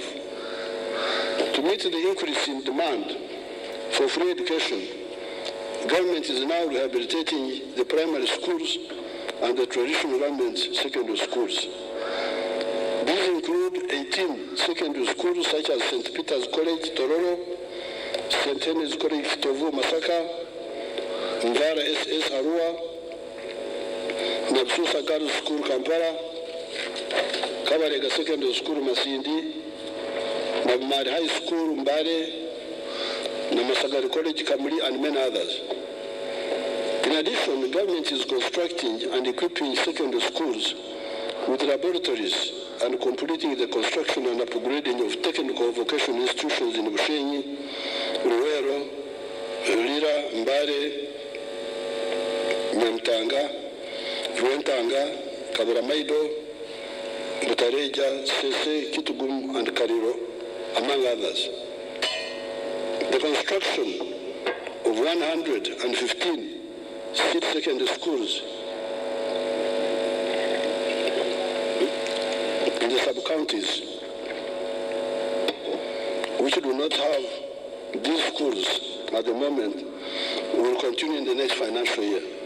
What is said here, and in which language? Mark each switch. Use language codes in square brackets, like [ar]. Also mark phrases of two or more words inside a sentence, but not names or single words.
[en] To meet the increase in demand for free education, government is now rehabilitating the primary schools and the traditional government secondary schools. These include 18 secondary schools such as St. Peter's College, Tororo, St. Henry's College, Kitovu, Masaka, Ngara SS, Arua, Nabsusa Girls School, Kampala, Kabarega Secondary School, Masindi, Nabmari High School, Mbare, Namasagari College, Kamuli, and many others. In addition, the government is constructing and equipping secondary schools with laboratories and completing the construction and upgrading of technical vocational institutions in Bushenyi, Ruwero, Lira, Mbare, Nyamtanga, Rwentanga, Kaburamaido, Butareja, Sese, Kitugum, and Kariro, among others. The construction of 115 state secondary schools in the sub-counties which do not have these schools at the moment will continue in the next financial year.